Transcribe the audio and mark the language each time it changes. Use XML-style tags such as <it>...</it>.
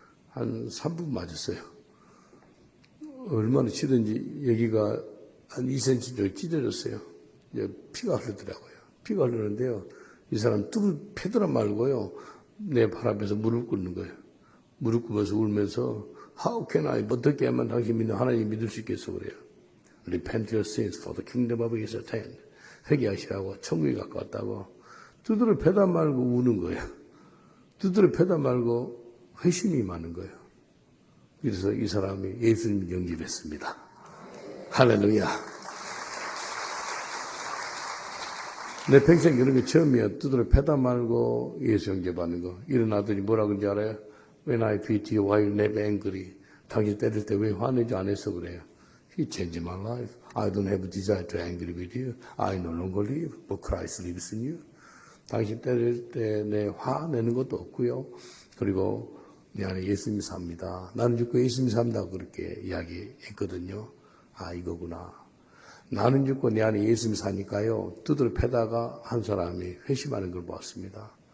<ko>한 3분 맞았어요. 얼마나 치든지 여기가 한 2cm 정도 찢어졌어요. 피가 흐르더라고요. 피가 흐르는데요. 이 사람 뚜루 패더라 말고요. 내 발 앞에서 무릎 꿇는 거예요. 무릎 꿇어서 울면서</ko> <en>How can I?</en> <ko>어떻게 하면 당신 믿는 하나님 믿을 수 있겠어 그래요.</ko> <en>Repent your sins for the kingdom of is at hand.</en> <ko>회개하시라고 천국에 가까웠다고 두드려 패다 말고 우는 거예요. 두드려 패다 말고 회심이 많은 거예요. 그래서 이 사람이 예수님 영접했습니다. 할렐루야. 내 평생 이런 게 처음이에요. 두드려 패다 말고 예수 영접하는 거. 일어나더니 뭐라 그런지 알아요?</ko> <en>When I beat you, why you never angry?</en> <ko>당신 때릴 때 왜 화내지 않았어 그래요.</ko> <en>He changed my life. I don't have a desire to angry with you. I no longer live, but Christ lives in you.</en> <ko>당신 때릴 때 내 화내는 것도 없고요. 그리고 내 안에 예수님이 삽니다. 나는 죽고 예수님이 산다고 그렇게 이야기했거든요. 이거구나. 나는 죽고 내 안에 예수님이 사니까요. 두드려 패다가 한 사람이 회심하는 걸 보았습니다.</ko>